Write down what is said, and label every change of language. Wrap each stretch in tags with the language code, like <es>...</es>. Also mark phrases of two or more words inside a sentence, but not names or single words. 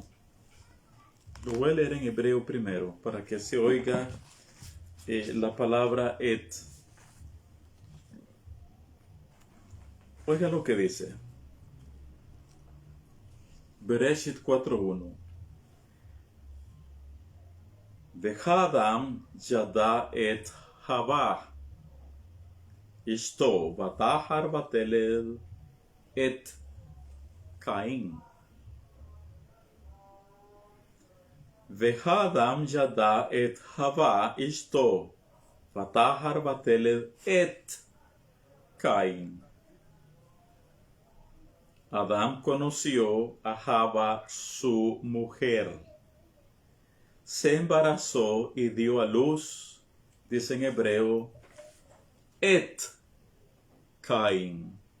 <es>Lo voy a leer en hebreo primero, para que se oiga la palabra Oiga lo que dice. Bereshit 4:1.</es> <he>והאדם ידע את חוה אשתו ותהר ותלד את קין. והאדם ידע את חוה אשתו ותהר ותלד את קין.</he> <es>Adán conoció a Java, su mujer. Se embarazó y dio a luz, dice en hebreo, Caín.</es>